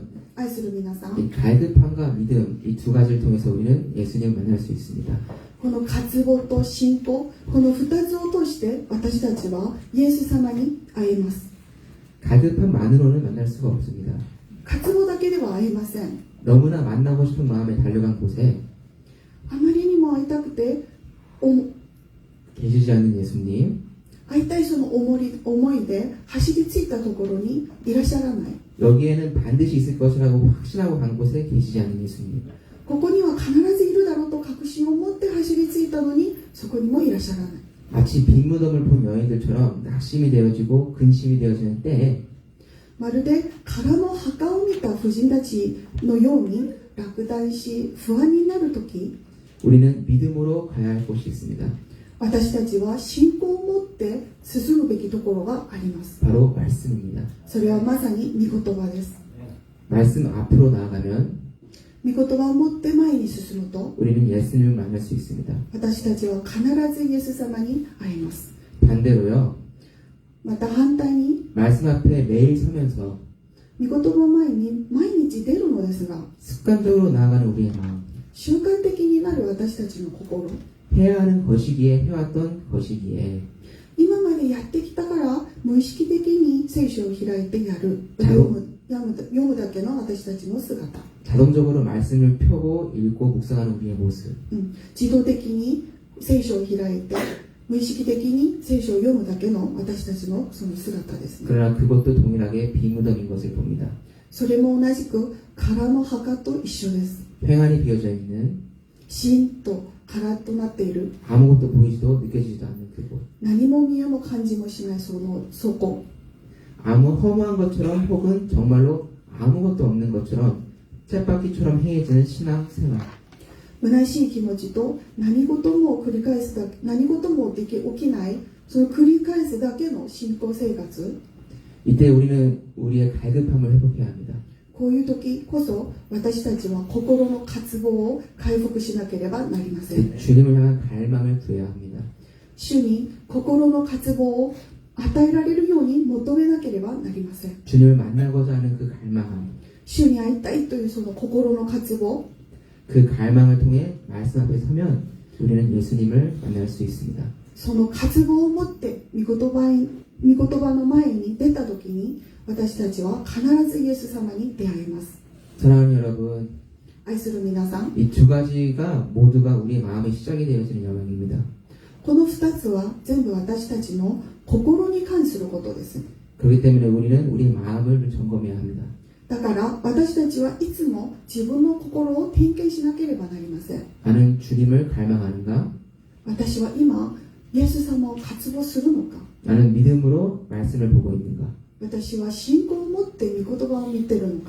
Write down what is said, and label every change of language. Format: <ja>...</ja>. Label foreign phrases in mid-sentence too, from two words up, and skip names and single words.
<ja>愛する皆さん、</ja> <ko>이 갈급함과 믿음, 이 두 가지를 통해서 우리는 예수님을 만날 수 있습니다.</ko> <ja>この渇望と信仰、この2つを通して私たちはイエス様に会えます。</ja> <ko>갈급함만으로는 만날 수가 없습니다.</ko> <ja>渇望だけでは会えません。</ja> <ko>너무나 만나고 싶은 마음에 달려간 곳에</ko> <ja>あまりにも会いたくて</ja> <ko>계시지 않는 예수님,</ko> <ja>会いたいその思いで走り着いたところにいらっしゃらない。</ja> <ko>여기에는 반드시 있을 것이라고 확신하고 간 곳에 계시지 않는 예수님.</ko> <ja>ここには必ずいるだろうと確信を持って走り着いたのにそこにもいらっしゃらない。</ja> <ko>마치 빈 무덤을 본 여인들처럼 낙심이 되어지고 근심이 되어지는 때에</ko> <ja>まるで空の墓を見た婦人たちのように落胆し不安になるとき、</ja> <ko>우리는 믿음으로 가야 할 곳이 있습니다.</ko> <ja>私たちは信仰を持って進むべきところがあります。</ja> <ko>바로 말씀입니다.</ko> <ja>それはまさに御言葉です。</ja> <ko>말씀 앞으로 나아가면</ko> <ja>御言葉を持って前に進むと</ja> <ko>우리는 예수님을 만날 수 있습니다.</ko> <ja>私たちは必ずイエス様に会えます。</ja> <ko>반대로요,</ko> <ja>また反対に</ja> <ko>말씀 앞에 매일 서면서</ko> <ja>御言葉前に毎日出るのですが</ja> <ko>습관적으로 나아가는 우리의 마음,</ko> <ja>習慣的になる私たちの心、</ja> <ko>해야 하는 것이기에 해왔던 것이기에</ko> <ja>今までやってきたから無意識的に聖書を開いてやる、はい読むだけの私たちの姿、</ja> <ko>자동적으로 말씀을 펴고 읽고 묵상하는 우리의 모습,</ko> <ja>自動的に聖書を開いて無意識的に聖書を読むだけの私たちのその姿ですね。</ja> <ko>그러나 그것도 동일하게 비무덤인 것을 봅니다.</ko> <ja>それも同じく空の墓と一緒です。</ja> <ko>횡하니 비어져 있는</ko> <ja>シーンと空となっている、</ja> <ko>아무것도 보이지도 느껴지지도 않는 그곳,</ko> <ja>何も見えも感じもしないそこ、</ja> <ko>아무 허무한 것처럼 혹은 정말로 아무것도 없는 것처럼 쳇바퀴처럼 행해지는 신앙 생활,</ko> <ja>虚しい気持ちと何事も繰り返すだけ、何事も起きない、その繰り返すだけの信仰生活、</ja> <ko>이때 우리는 우리의 갈급함을 회복해야 합니다.</ko> <ja>こういう時こそ私たちは心の渇望を回復しなければなりません。</ja> <ko>주님을 향한 갈망을 구해야 합니다.</ko> <ja>主に心の渇望を与えられるように求めなければなりません。</ja> <ko>주님을 만나고자 하는 그 갈망함,</ko> <ja>主に会いたいというその心の渇望、</ja> <ko>그 갈망을 통해 말씀 앞에 서면 우리는 예수님을 만날 수 있습니다.</ko> <ja>その渇望を持って御言葉の前に出た時に私たちは必ずイエス様に出会います。</ja> <ko>사랑하는 여러분,</ko> <ja>愛する皆さん、</ja> <ko>이 두 가지가 모두가 우리의 마음의 시작이 되어지는 영역입니다.</ko> <ja>この2つは全部私たちの心に関することです。</ja> <ko>그렇기 때문에 우리는 우리의 마음을 점검해야 합니다.</ko> <ja>だから私たちはいつも自分の心を点検しなければなりません。</ja> <ko>나는 주님을 갈망하는가?</ko> <ja>私は今イエス様を渇望するのか、</ja> <ko>나는 믿음으로 말씀을 보고 있는가?</ko> <ja>私は信仰を持って御言葉を見てるのか。</ja>